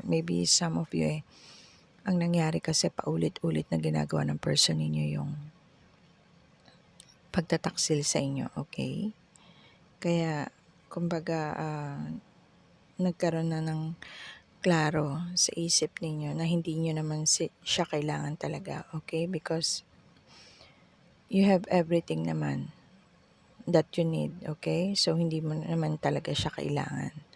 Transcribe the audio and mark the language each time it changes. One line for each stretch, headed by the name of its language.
English: Maybe some of you
Filipino: ang nangyari kasi paulit-ulit na ginagawa ng person ninyo yung pagtataksil sa inyo, okay? Kaya, kumbaga, nagkaroon na ng klaro sa isip ninyo na hindi nyo naman siya kailangan talaga, okay?
English: Because you have everything naman that you need, okay?
Filipino: So, hindi mo naman talaga siya kailangan.